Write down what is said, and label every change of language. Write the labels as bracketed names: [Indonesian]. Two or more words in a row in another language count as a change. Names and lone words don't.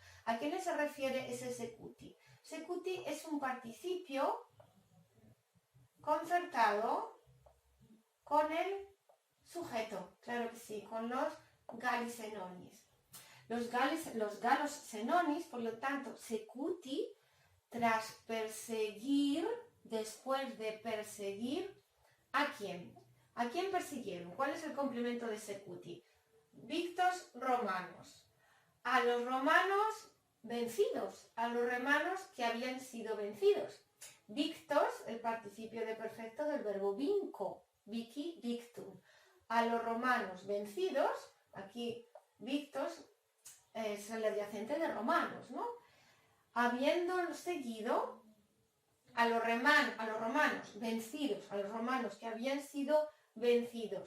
[Spanish] ¿A quiénes se refiere ese secuti? Secuti es un participio concertado con el sujeto, claro que sí, con los [Latin] galis senonis. [Spanish] Los galos senonis, por lo tanto, secuti, tras perseguir, después de perseguir, ¿a quién? ¿A quién persiguieron? ¿Cuál es el complemento de secuti? [Latin] Victos romanos. [Spanish] A los romanos vencidos, a los romanos que habían sido vencidos. Victos, el participio de perfecto del verbo [Latin] vinco, vici, victum. [Spanish] A los romanos vencidos, aquí victos es el adyacente de romanos, ¿no? Habiendo seguido a los romanos vencidos, a los romanos que habían sido vencidos.